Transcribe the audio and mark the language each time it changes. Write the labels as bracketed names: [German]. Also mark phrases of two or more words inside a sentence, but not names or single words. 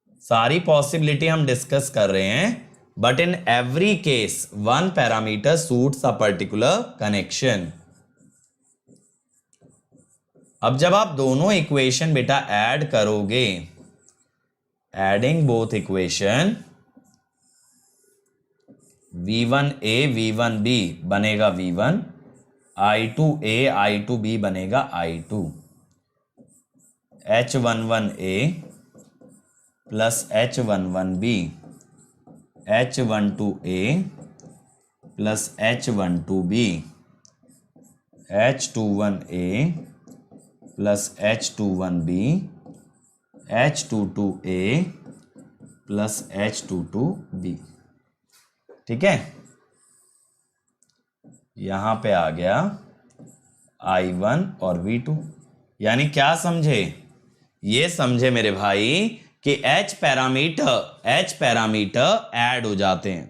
[Hindi] सारी पॉसिबिलिटी हम डिस्कस कर रहे हैं, [English] but in every case one parameter suits a particular connection. [Hindi] अब जब आप दोनों इक्वेशन बेटा ऐड करोगे, [English] adding both equation, [Hindi] v1a v1b बनेगा v1, i2a i2b बनेगा i2, [English] h11a plus h11b h12a plus h12b h21a plus h21b h22a plus h22b. [Hindi] ठीक है, यहां पे आ गया I1 और V2। यानी क्या समझे, ये समझे मेरे भाई कि H [English] parameter add [Hindi] हो जाते हैं।